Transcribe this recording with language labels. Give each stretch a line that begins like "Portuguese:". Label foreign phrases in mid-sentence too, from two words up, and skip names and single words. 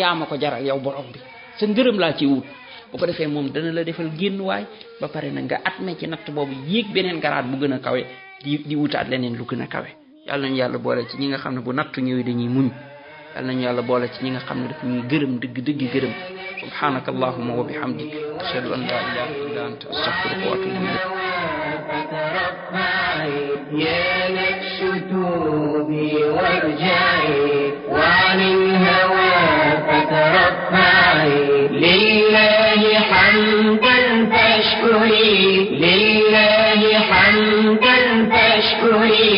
Wolof: yaa ma ko jaral yow borom bi sa ngërëm laa ci wut bu ko defee moom dana la defal génnuwaay ba pare na nga atme ci natt boobu yéeg beneen garaat bu gën a kawe di wutaat leneen lu gën a kawe yàlla nañu yàlla boole ci ñi nga xam ne bu nattu ñëwee dañuy muñ yàlla nañu yàlla boole ci ñi nga xam ne daf ñuy gërëm dëgg gërëm
Arabic: سبحانك اللهم وبحمدك أشهد أن لا إله إلا أنت أستغفرك وأتوب إليك يا نفس توبي وارجعي وعن الهوى فترفعي لله حمدا فاشكري لله حمدا فاشكري